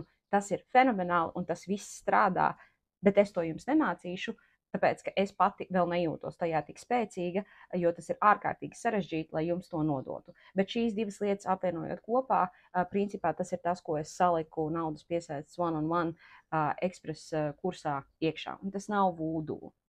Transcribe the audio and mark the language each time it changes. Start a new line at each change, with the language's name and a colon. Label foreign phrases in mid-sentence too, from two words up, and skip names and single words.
Latvian: Tas ir fenomenāli un tas viss strādā, bet es to jums nemācīšu, tāpēc, ka es pati vēl nejūtos tajā tik spēcīga, jo tas ir ārkārtīgi sarežģīti, lai jums to nodotu. Bet šīs divas lietas apvienojot kopā, principā tas ir tas, ko es saliku naudas piesaistes
English: one-on-one
Latvian: ekspresa kursā iekšā. Un tas nav vūdu.